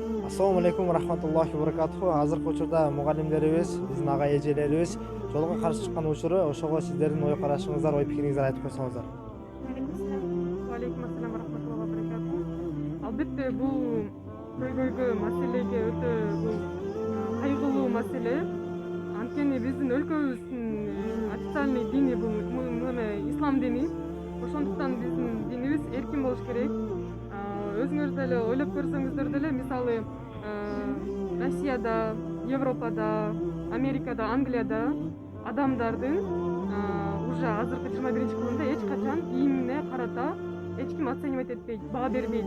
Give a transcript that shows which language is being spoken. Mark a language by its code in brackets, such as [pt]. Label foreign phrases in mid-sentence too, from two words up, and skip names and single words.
[ar] السلام عليكم ورحمة الله وبركاته. [uz] Hozirgi uchurda muallimlarimiz, bizning og'a ejelerimiz yo'lga qarshi chiqqan uchuri, o'shaga sizlarning o'y qarashingizlar, o'y fikringizlarni aytib qo'ysangizlar. [ar] وعليكم السلام ورحمة الله وبركاته. [ky] Албетте бул көйгөйгө маселеге өтө бул кайгылуу маселе. Анткени биздин өлкөбүздүн официальный дини бул мына ислам дини. Ошондуктан биздин динибиз эркин болуш керек. Өзүңөр деле ойлоп көрсөңүздөр деле, мисалы Россияда, Европада, Америкада, Англияда адамдардын уже азыркы 21 кылымда эч качан кийимине карата эч ким оценивать этпейт, баа бербейт.